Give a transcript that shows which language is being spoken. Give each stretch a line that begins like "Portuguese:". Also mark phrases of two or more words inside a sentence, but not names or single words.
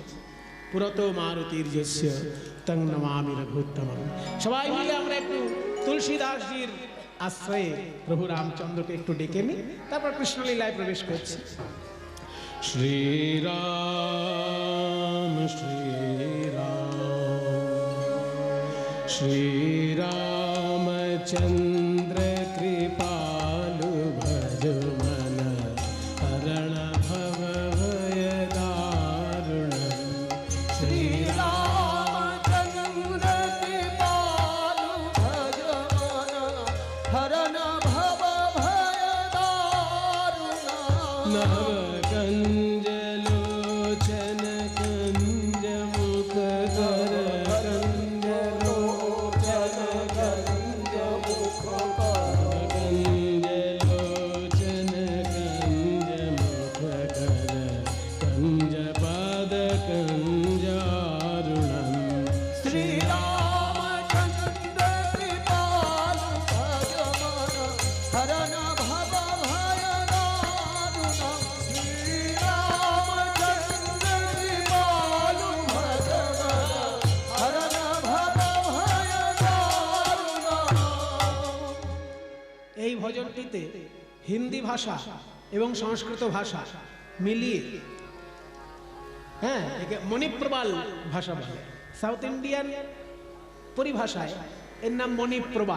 Sanskrit: पुरत मारुतिर् यस्य तं नमामि रघुत्तमम।
Bangla: সবাই মিলে আমরা একটু তুলসীদাসজির আশ্রয়ে প্রভু রামচন্দ্রকে একটু ডেকে নিই, তারপর কৃষ্ণলীলায় প্রবেশ করছি।
Hindi: শ্রীরাম শ্রীরাম श्रीरामचन्द्र कृपालु भज मन हरण भव भय दारुण श्रीरामचन्द्र कृपालु भज मन हरण भव भय दारुण नव कंजलोचन कंज मुख कर कंजलोचन कंज मुख कर कंज पाद कंजारुणम श्रीरामचन्द्र कृपालु भज मन हरण भव भय दारुण श्रीरामचन्द्र कृपालु भज मन हरण भव भय दारुण।
Bangla: এই ভজনটিতে হিন্দি ভাষা এবং সংস্কৃত ভাষা মিলিয়ে হ্যাঁ একে মণিপ্রবাল ভাষা বলে।
English: South Indian
Bangla: পরিভাষায় এর নাম মণিপ্রবাল।